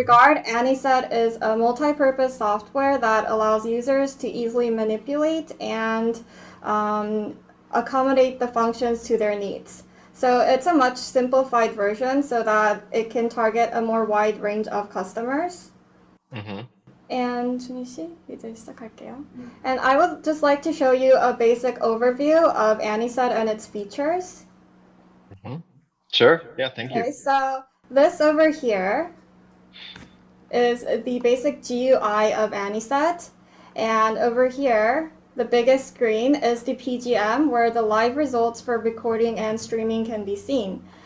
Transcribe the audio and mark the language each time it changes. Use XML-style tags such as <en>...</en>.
<en>regard, AnySet is a multi-purpose software that allows users to easily manipulate and um, accommodate the functions to their needs. So it's a much simplified version so that it can target a more wide range of customers. Hmm.</en> <ko>And 준희 씨, 이제 시작할게요.</ko> <en>And I would just like to show you a basic overview of AnySet and its features. Hmm. Sure. Yeah. Thank you. Okay, so this over here is the basic GUI of AnySet. And over here, the biggest screen is the PGM where the live results for recording and streaming can be seen.</en>